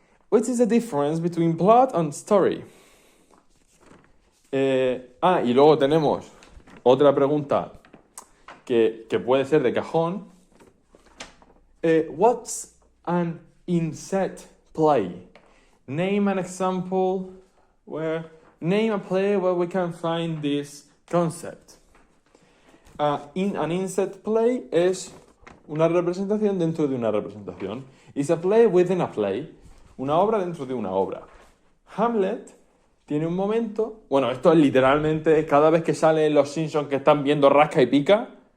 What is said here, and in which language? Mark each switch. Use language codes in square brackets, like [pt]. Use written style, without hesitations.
[en] What is the difference between plot and story? [es] Y luego tenemos otra pregunta que puede ser de cajón. [en] What's an inset play? Name an example name a play where we can find this concept. [es] An inset play es una representación dentro de una representación. [en] It's a play within a play. [es] Una obra dentro de una obra. Hamlet tiene un momento... Bueno, esto es literalmente cada vez que salen los Simpsons que están viendo rasca y pica.